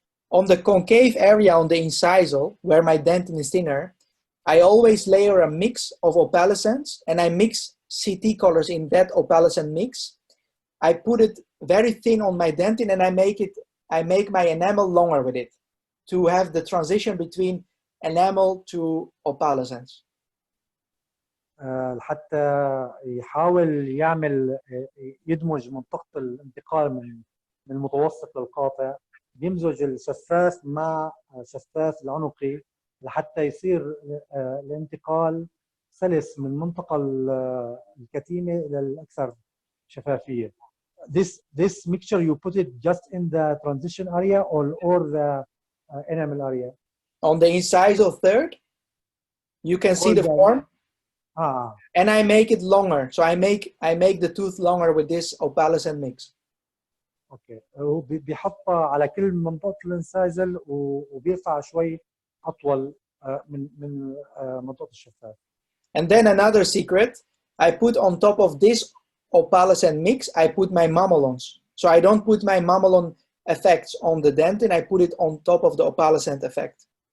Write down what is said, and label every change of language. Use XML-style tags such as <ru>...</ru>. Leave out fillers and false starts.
<en>On the concave area on the incisal, where my dentin is thinner, I always layer a mix of opalescents and I mix CT colors in that opalescent mix. I put it very thin on my dentin and I make my enamel longer with it to have the transition between enamel to opalescence?</en> <ar>حتى يحاول يعمل يدمج منطقة الانتقال من المتوسط للقاطع، يمزج الشفاف مع شفاف العنقي لحتى يصير الانتقال سلس من المنطقة الكتيمة إلى الأكثر شفافية.</ar> <en>This mixture you put it just in the transition area or the enamel area? On the incisal third, you can see the form. And I make it longer, so I make the tooth longer with this opalescent mix.</en> <ar>اوكي، بيحطها على كل منطقة الانسايزل وبيرفع شوي أطول من منطقة الشفاف.</ar> <en>And then another secret, I put on top of this opalescent mix, I put my mamelons. So I don't put my mamelon effects on the dentin, I put it on top of the opalescent effect.</en>